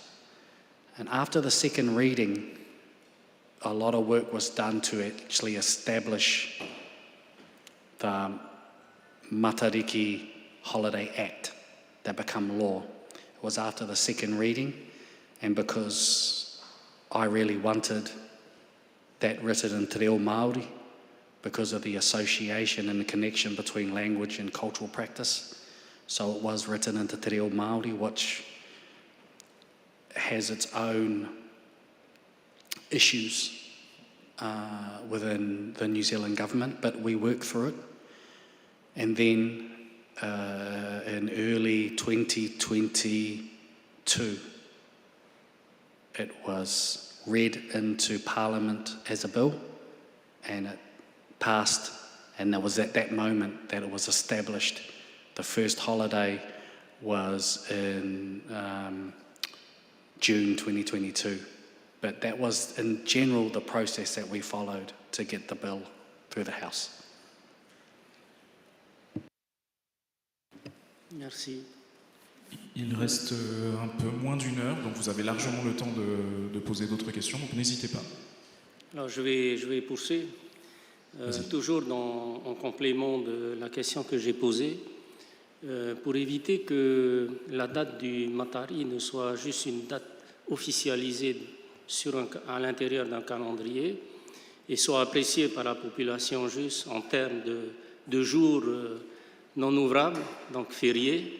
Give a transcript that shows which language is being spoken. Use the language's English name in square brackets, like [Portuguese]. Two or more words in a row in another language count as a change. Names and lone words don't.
[English] And after the second reading, a lot of work was done to actually establish the Matari'i Holiday Act that became law. It was after the second reading, and because I really wanted that written in [Māori] te reo Māori, [English] because of the association and the connection between language and cultural practice. So it was written into [Māori] te reo Māori, [English] which has its own issues within the New Zealand government, but we worked through it. And then in early 2022, it was read into Parliament as a bill, and it passed, and it was at that moment that it was established. The first holiday was in June 2022, But that was, in general, the process that we followed to get the bill through the House. [French] Merci. Il reste un peu moins d'une heure, donc vous avez largement le temps de poser d'autres questions, donc n'hésitez pas. Alors je vais poursuivre. Toujours en complément de la question que j'ai posée, pour éviter que la date du Matari'i ne soit juste une date officialisée à l'intérieur d'un calendrier et soit appréciée par la population juste en termes de jours non ouvrables, donc fériés.